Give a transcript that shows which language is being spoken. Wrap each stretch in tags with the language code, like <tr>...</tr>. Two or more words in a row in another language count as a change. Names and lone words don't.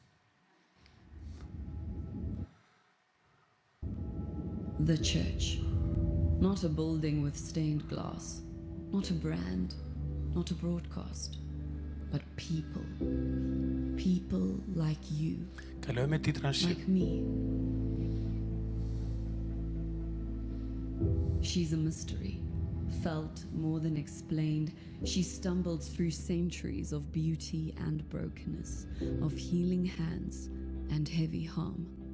<en>The church. Not a building with stained glass, not a brand, not a broadcast, but people. People like you,</en> <sq>Kaloj me titrin shqip.</sq> <en>like me. She's a mystery, felt more than explained. She stumbled through centuries of beauty and brokenness, of healing hands and heavy harm.</en>